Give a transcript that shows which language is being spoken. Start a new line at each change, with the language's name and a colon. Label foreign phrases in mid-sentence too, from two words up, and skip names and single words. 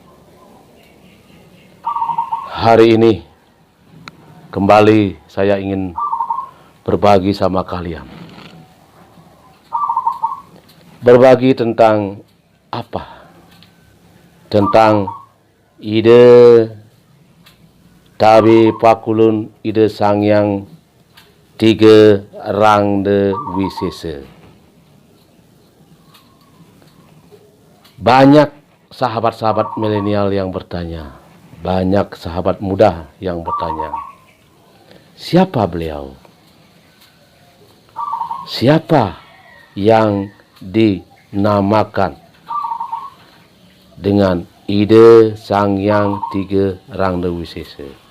Indonesian: Hari ini kembali saya ingin berbagi sama kalian. Berbagi tentang apa? Tentang ide Tabi Pakulun, ide Sang Yang Tiga Rangda Wisesa. Banyak sahabat-sahabat milenial yang bertanya, banyak sahabat muda yang bertanya, siapa beliau? Siapa yang dinamakan dengan ide Sang Yang Tiga Rangda Wisesa?